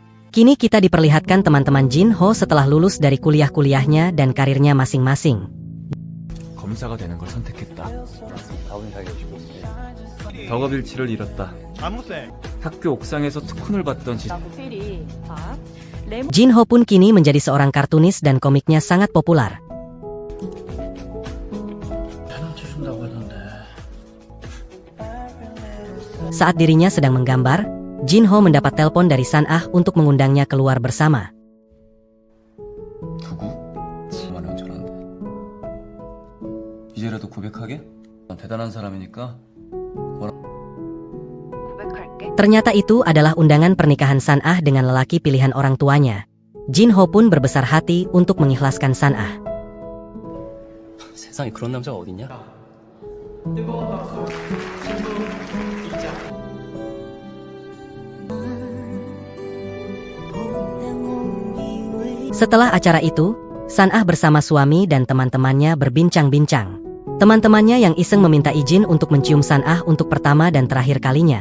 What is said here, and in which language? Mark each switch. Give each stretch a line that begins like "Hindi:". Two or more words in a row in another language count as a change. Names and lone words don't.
Indonesian: Kini kita diperlihatkan teman-teman Jin Ho setelah lulus dari kuliah-kuliahnya dan karirnya masing-masing.
Korean: 검사가 되는 걸 선택했다. 덕업일치를 잃었다. 학교 옥상에서 특훈을 받던 필이 봐.
Indonesian: Jin Ho pun kini menjadi seorang kartunis dan komiknya sangat populer. Saat dirinya sedang menggambar, Jin Ho mendapat telepon dari San Ah untuk mengundangnya keluar bersama.
Korean: 두고? 말은 저런데. 이제라도 고백하게? 난 대단한 사람이니까.
Indonesian: Ternyata itu adalah undangan pernikahan San Ah dengan lelaki pilihan orang tuanya. Jin Ho pun berbesar hati untuk mengikhlaskan San Ah.
Korean: 세상에 그런 남자가 어딨냐?
Indonesian: Setelah acara itu, San Ah bersama suami dan teman-temannya berbincang-bincang. Teman-temannya yang iseng meminta izin untuk mencium San Ah untuk pertama dan terakhir kalinya.